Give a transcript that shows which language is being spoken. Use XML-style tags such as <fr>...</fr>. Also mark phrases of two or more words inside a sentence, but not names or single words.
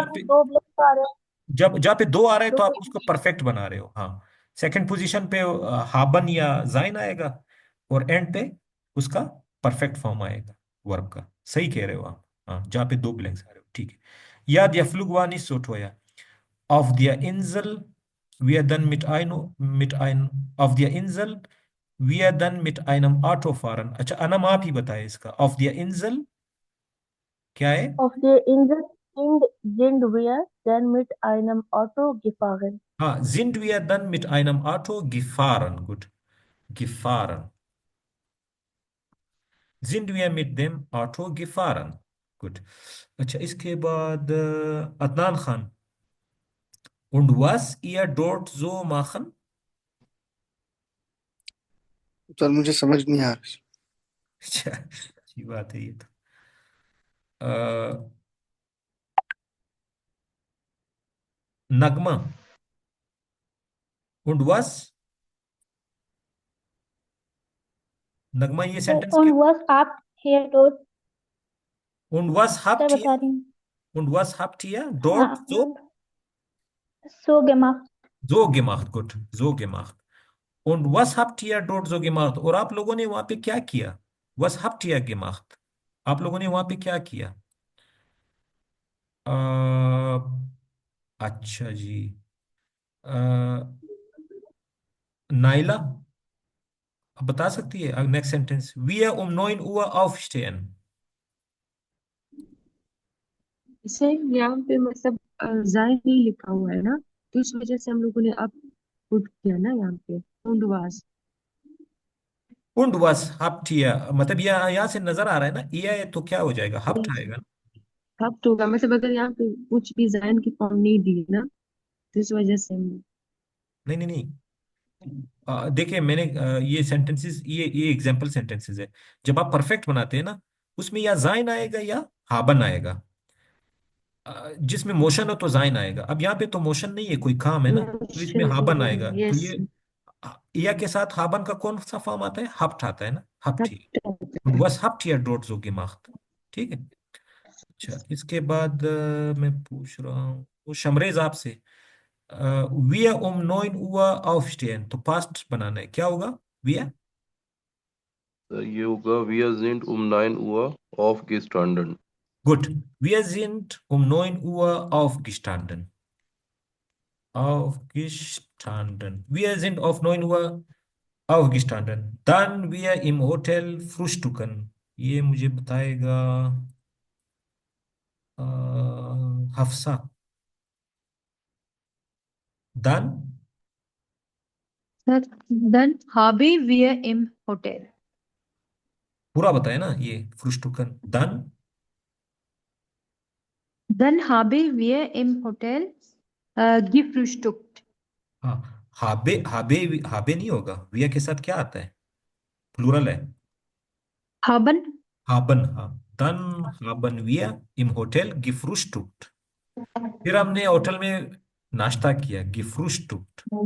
<hi>पे पे दो ब्लैंक आ रहे हैं जब जहाँ पे दो आ रहे हैं तो तो आप फिर उसको परफेक्ट बना रहे हो। हाँ,</hi> <en>second position</en> <hi>पे हाबन या जाइन आएगा, और एंड पे उसका</hi> <en>perfect form</en> <hi>आएगा वर्ब का। सही कह रहे हो आप। हाँ, जहाँ पे दो ब्लैंक्स आ रहे हो, ठीक है।</hi> <de>ja der Flug war nicht so teuer। Auf der Insel wir dann auf der Insel wir dann mit einem Auto fahren।</de> <hi>अच्छा, अनम आप ही बताए इसका,</hi> <de>auf der Insel</de> <hi>क्या है?</hi> <de>auf der Insel sind wir dann mit einem Auto gefahren। हाँ, sind wir dann mit einem Auto gefahren। Gut, gefahren। Sind wir mit dem Auto gefahren?</de> <hi>गुड। अच्छा, इसके बाद अदनान खान,</hi> <de>und was ihr dort so machen?</de> <hi>सर मुझे समझ नहीं आ रहा। अच्छा, अच्छी बात है ये तो। अ, नगमा,</hi> <de>und was?</de> <hi>नगमा, ये सर सेंटेंस on क्या? was आप here dot</hi> <de>und was</de> <hi>सर</hi> <de>habt ihr?</de> <hi>बता रही हूँ।</hi> <de>Und was habt ihr</de> <hi>हाँ</hi> <de>dort so? so gemacht So gemacht, gut, so gemacht. Und was habt ihr dort so gemacht?</de> <hi>और आप लोगों ने वहां पे क्या किया?</hi> <de>Was habt ihr gemacht?</de> <hi>आप लोगों ने वहां पे क्या किया? अ, अच्छा जी। अ, नाइला, आप बता सकती है</hi> <en>next sentence?</en> <de>Wir um 9 Uhr aufstehen.</de> <hi>इसे यहाँ पे मतलब जाय नहीं लिखा हुआ है ना, तो इस वजह से हम लोगों ने अब पुट किया ना यहाँ पे</hi> <de>und was. Und was habt ihr,</de> <hi>मतलब ये यहाँ से नजर आ रहा है ना, ये तो क्या हो जाएगा? habt आएगा ना। अब तो होगा मतलब अगर यहाँ पे कुछ भी जायन की फॉर्म नहीं दी ना, तो इस वजह से हम नहीं नहीं नहीं, देखिए मैंने ये सेंटेंसेस, ये</hi> <en>example sentences</en> <hi>है। जब आप परफेक्ट बनाते हैं ना, उसमें या जाइन आएगा या हाबन आएगा। जिसमें मोशन हो तो जाइन आएगा। अब यहाँ पे तो मोशन नहीं है, कोई काम है ना, तो इसमें हाबन आएगा। तो यस ये या के साथ हाबन का कौन सा फॉर्म आता है? हफ्ट आता है ना, हफ्ट ही। बस</hi> <de>habt ihr dort so gemacht.</de> <hi>ठीक है। अच्छा, इसके बाद मैं पूछ रहा हूँ वो शमरेज आपसे,</hi> <de>wir um 9 Uhr aufstehen,</de> <hi>तो पास्ट बनाना है, क्या होगा? wir? ये होगा</hi> <de>wir sind um 9 Uhr aufgestanden. Gut, wir sind um 9 Uhr aufgestanden. Aufgestanden. Wir sind auf 9 Uhr aufgestanden. Dann wir im Hotel frühstücken.</de> <hi>ये मुझे बताएगा हफ्सा।</hi> <de>Dann? सर dann haben wir im Hotel</de> <hi>पूरा बताए ना ये frühstücken। Dann?</hi> <de>dann haben wir im Hotel gefrühstückt</de> <hi>हाँ, हाबे हाबे हाबे नहीं होगा, विया के साथ क्या आता है? प्लूरल है।</hi> <de>haben haben, हाँ। Dann haben wir im Hotel gefrühstückt।</de> <hi>फिर हमने होटल में नाश्ता किया,</hi> <de>gefrühstückt।</de>